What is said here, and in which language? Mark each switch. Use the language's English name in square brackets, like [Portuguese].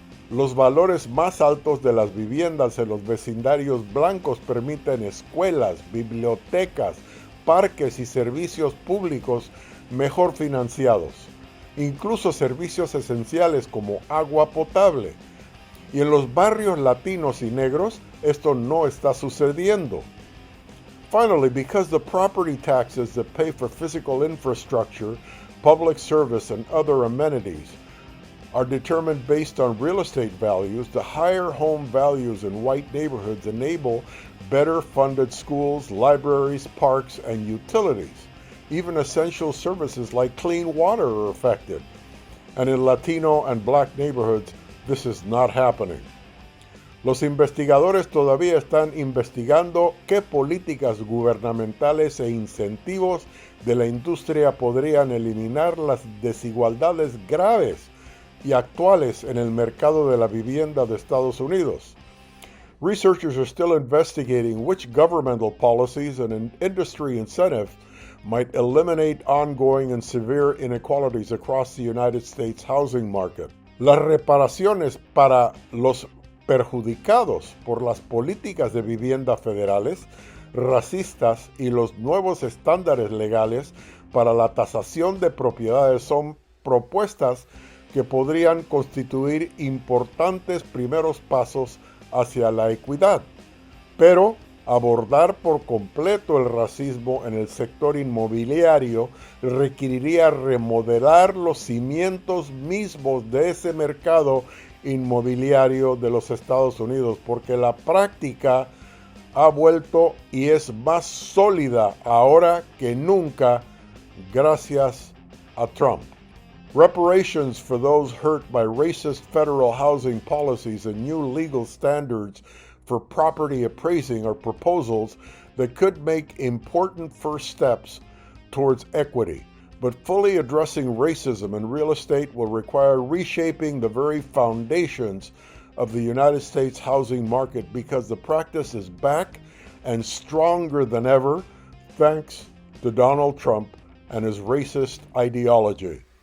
[Spanish] Los valores más altos de las viviendas en los vecindarios blancos permiten escuelas, bibliotecas, parques y servicios públicos mejor financiados, incluso servicios esenciales como agua potable. Y en los barrios latinos y negros, esto no está sucediendo. [English] Finally, because the property taxes that pay for physical infrastructure, public service, and other amenities are determined based on real estate values, the higher home values in white neighborhoods enable better funded schools, libraries, parks, and utilities. Even essential services like clean water are affected. And in Latino and black neighborhoods, this is not happening. [Spanish] Los investigadores todavía están investigando qué políticas gubernamentales e incentivos de la industria podrían eliminar las desigualdades graves y actuales en el mercado de la vivienda de Estados Unidos. [English] Researchers are still investigating which governmental policies and industry incentives might eliminate ongoing and severe inequalities across the United States housing market. [Spanish] Las reparaciones para los perjudicados por las políticas de vivienda federales, racistas y los nuevos estándares legales para la tasación de propiedades son propuestas que podrían constituir importantes primeros pasos hacia la equidad, pero abordar por completo el racismo en el sector inmobiliario requeriría remodelar los cimientos mismos de ese mercado inmobiliario de los Estados Unidos, porque la práctica ha vuelto y es más sólida ahora que nunca gracias a Trump. [English] Reparations for those hurt by racist federal housing policies and new legal standards for property appraising are proposals that could make important first steps towards equity. But fully addressing racism in real estate will require reshaping the very foundations of the United States housing market, because the practice is back and stronger than ever thanks to Donald Trump and his racist ideology.